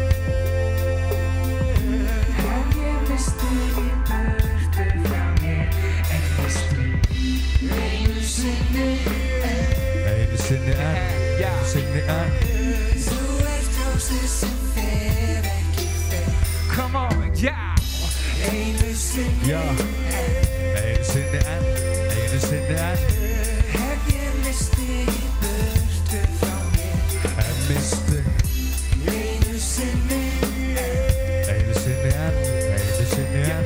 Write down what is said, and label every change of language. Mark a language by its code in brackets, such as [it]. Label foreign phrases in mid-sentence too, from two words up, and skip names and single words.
[is] hef ég misst þig í burtu frá mér. En veistu, einu sinni Einu sinni enn. Einu sinni enn. þú ert ljósið sem fer ekki fyrr. [en] Come on, yeah. [is] Einu sinni Já. Einu sinni enn. Einu sinni enn. hef ég misst þig í burtu frá mér. En misti. Einu sinni Einu sinni enn. Einu sinni enn.